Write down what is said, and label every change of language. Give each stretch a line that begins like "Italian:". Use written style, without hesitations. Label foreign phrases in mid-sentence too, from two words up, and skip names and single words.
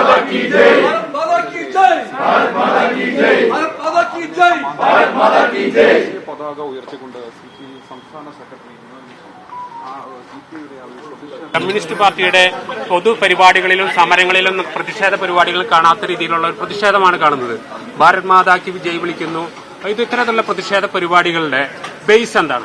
Hindi: की जय, भारत माता की जय, भारत माता की जय, भारत माता की जय, भारत माता की जय.
Malayalam: പതാക ഉയർത്തിക്കൊണ്ട് സംസ്ഥാന സെക്രട്ടറി കമ്മ്യൂണിസ്റ്റ് പാർട്ടിയുടെ പൊതുപരിപാടികളിലും സമരങ്ങളിലും പ്രതിഷേധ പരിപാടികളിലും കാണാത്ത രീതിയിലുള്ള ഒരു പ്രതിഷേധമാണ് കാണുന്നത്. ഭാരത് മാതാക്ക് വിജയ് വിളിക്കുന്നു. ഇത് ഇത്തരത്തിലുള്ള പ്രതിഷേധ പരിപാടികളുടെ ബേസ് എന്താണ്?